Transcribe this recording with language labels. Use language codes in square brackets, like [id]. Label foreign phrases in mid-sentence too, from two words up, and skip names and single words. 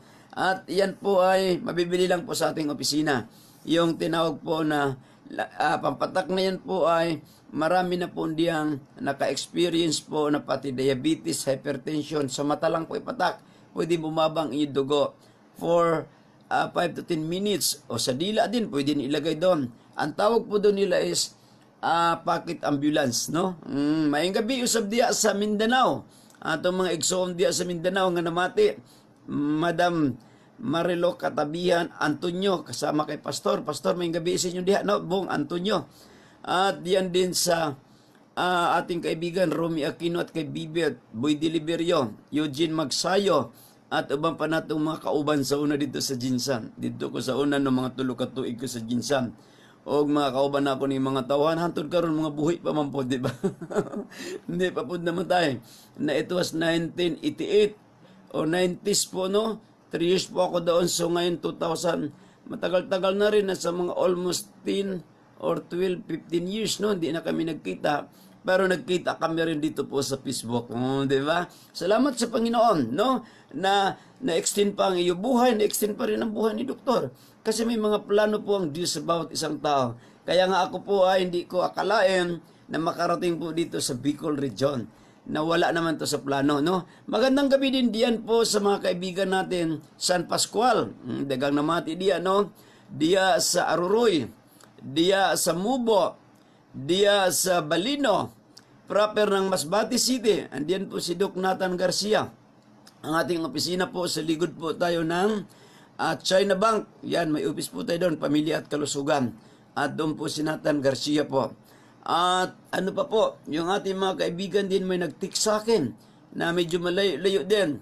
[tl] At yan po ay mabibili lang po sa ating opisina. Yung tinawag po na pampatak na yan po ay marami na po diyang naka-experience po na pati diabetes, hypertension, sa mata lang po ipatak. Pwede bumabang inyong dugo [en] for 5 to 10 minutes. [tl] O sa dila din, pwede ilagay doon. Ang tawag po doon nila is [en] pocket ambulance, [tl] no? [ceb] Mayang gabi usab diya sa Mindanao. Atong mga igsoon diya sa Mindanao nga namati, Madam Marilo Katabihan Antonio kasama kay Pastor. Pastor, mayang gabi sa inyo diha, no? [tl] Bong Antonio. At diyan din sa ating kaibigan Romy Aquino at kay Bibet Boy Deliverio, Eugene Magsayo, [ceb] at ubang pa natong mga kauban sa una dito sa Jinsan. Dito ko sa una no mga tulo ka tuig ko sa Jinsan. O mga kauban na ako ni mga tawahan, hantod karon mga buhi pa man po, di ba? [tl] Hindi pa po naman tayo. Na [en] it was 1988 [tl] o 90s po, no? 3 years po ako doon. So ngayon 2000, matagal-tagal na rin, nasa mga [en] almost 10 or 12, 15 years, [tl] no? Hindi na kami nagkita. Pero nagkita kami rin dito po sa Facebook. Di ba? Salamat sa Panginoon, no? Na-extend pa ang iyong buhay, na-extend pa rin ang buhay ni Doktor. Kasi may mga plano po ang Diyos about isang tao. Kaya nga ako po ay hindi ko akalain na makarating po dito sa Bicol Region. Na wala naman to sa plano, no? Magandang gabi din diyan po sa mga kaibigan natin, San Pascual. [ceb] Dagang namati diya, no? Diya sa Aruroy, diya sa Mubo, diya sa Balino, [tl] proper ng Masbate City. Andiyan po si Doc Nathan Garcia. Ang ating opisina po, sa ligod po tayo ng China Bank. Yan, may office po tayo doon, Pamilya at Kalusugan. At doon po si Nathan Garcia po. At ano pa po, yung ating mga kaibigan din may nag-text sa akin na medyo malayo din.